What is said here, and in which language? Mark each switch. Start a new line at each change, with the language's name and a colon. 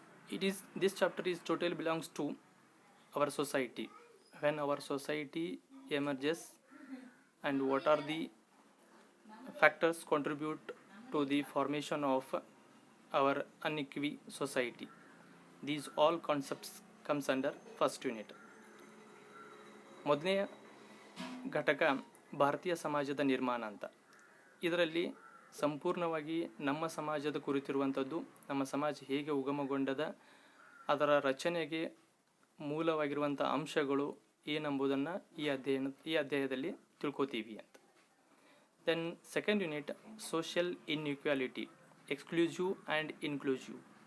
English: This chapter is totally belongs to our society, when our society emerges and what are the factors contribute to the formation of our unequal society. These all concepts comes under first unit.
Kannada: ಮೊದಲನೆಯ ಘಟಕ ಭಾರತೀಯ ಸಮಾಜದ ನಿರ್ಮಾಣ ಅಂತ. ಇದರಲ್ಲಿ ಸಂಪೂರ್ಣವಾಗಿ ನಮ್ಮ ಸಮಾಜದ ಕುರಿತಿರುವಂಥದ್ದು, ನಮ್ಮ ಸಮಾಜ ಹೇಗೆ ಉಗಮಗೊಂಡದ, ಅದರ ರಚನೆಗೆ ಮೂಲವಾಗಿರುವಂಥ ಅಂಶಗಳು ಏನೆಂಬುದನ್ನು ಈ ಅಧ್ಯಾಯದಲ್ಲಿ ತಿಳ್ಕೊತೀವಿ ಅಂತ.
English: Then second unit, social inequality, exclusive and inclusive.